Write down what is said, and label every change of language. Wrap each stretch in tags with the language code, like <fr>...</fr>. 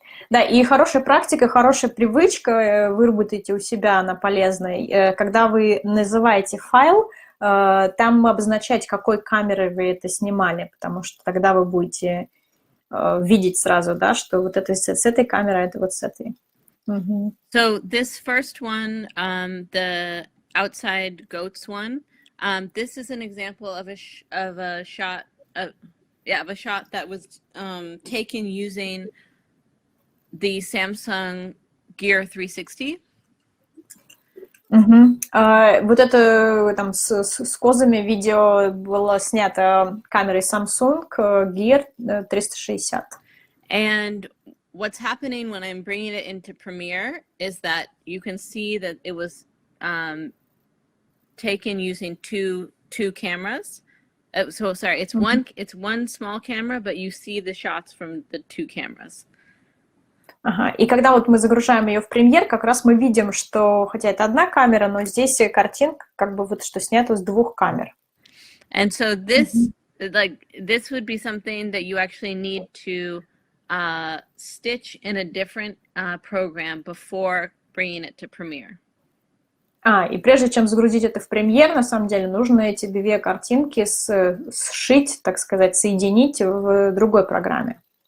<ru>Да, и хорошая практика, хорошая привычка, выработайте у себя, она полезная. Когда вы называете файл, там обозначать, какой камерой вы это снимали, потому что тогда вы будете видеть сразу, да, что вот это с этой камерой, это вот с этой.</ru> <en>So this first one, the outside goats one, this is an example of a shot that was taken using the Samsung Gear 360.</en> <ru>Вот это там с козами видео было снято камерой Samsung Gear 360.</ru> <en>And what's happening when I'm bringing it into Premiere is that you can see that it was taken using two cameras. So sorry, it's one small camera, but you see the shots from the two cameras.</en> <ru>И когда вот мы загружаем ее в Premiere, как раз мы видим, что, хотя это одна камера, но здесь картинка, как бы вот что снято с двух камер.</ru> <en>And so this would be something that you actually need to stitch in a different program before bringing it to Premiere.</en> <ru>И прежде чем загрузить это в Premiere, на самом деле, нужно эти две картинки сшить, так сказать, соединить в другой программе.</ru>